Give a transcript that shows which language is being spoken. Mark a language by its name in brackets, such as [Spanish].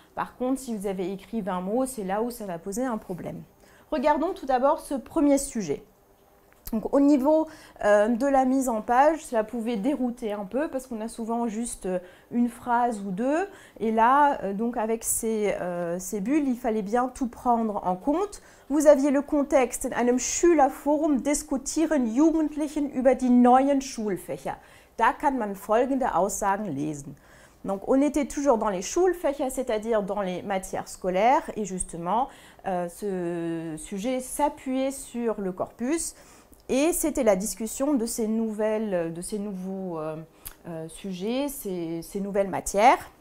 [French] Par contre, si vous avez écrit 20 mots, c'est là où ça va poser un problème. Regardons tout d'abord ce premier sujet. Donc, au niveau de la mise en page, cela pouvait dérouter un peu parce qu'on a souvent juste une phrase ou 2. Et là, donc avec ces bulles, il fallait bien tout prendre en compte. Vous aviez le contexte. [German] In einem Schülerforum diskutieren Jugendlichen über die neuen Schulfächer. Da kann man folgende Aussagen lesen. [French] Donc, on était toujours dans les Schulfächer, c'est-à-dire dans les matières scolaires. Et justement, ce sujet s'appuyait sur le corpus. Et c'était la discussion de ces nouveaux sujets, ces nouvelles matières.